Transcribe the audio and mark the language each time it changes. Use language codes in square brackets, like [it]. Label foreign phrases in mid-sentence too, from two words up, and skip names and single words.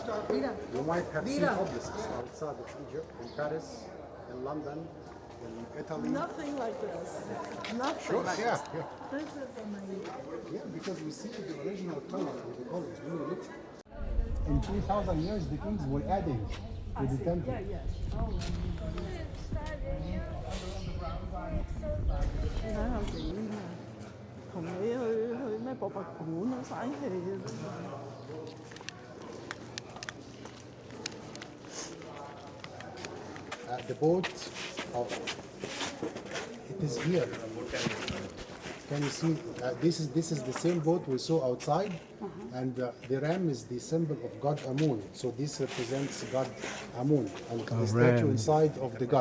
[en] You might have seen obelisks outside of Egypt, in Paris, in London, in Italy. Nothing like this. Nothing Sure, like yeah, this. yeah. This is amazing. Yeah, because we see the original color of the colors. When you look, in 3,000 years, the kings were adding with the temple. [yue] 你睇下幾啊！同你去咩博物館啊，嘥氣啊！ [en] The boat, it is here. Can you see? This is the same boat we saw outside, and the ram is the symbol of God Amun. So this represents God Amun and the statue inside of the god.